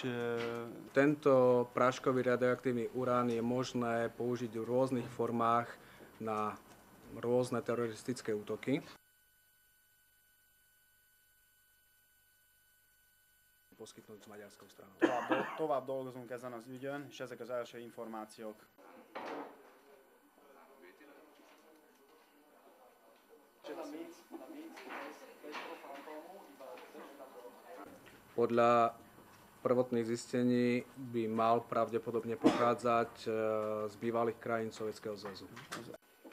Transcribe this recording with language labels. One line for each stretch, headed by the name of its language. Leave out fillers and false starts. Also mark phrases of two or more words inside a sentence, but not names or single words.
Slovak: tento práškový radioaktívny urán je možné použiť v rôznych formách na rôzne teroristické útoky. Poskytnúť s maďarskou stranou.
Hungarian: Tovább dolgozunk ezen az ügyön, és ezek az első információk.
Slovak: Podľa prvotných zistení by mal pravdepodobne pochádzať z bývalých krajín Sovietskeho zväzu.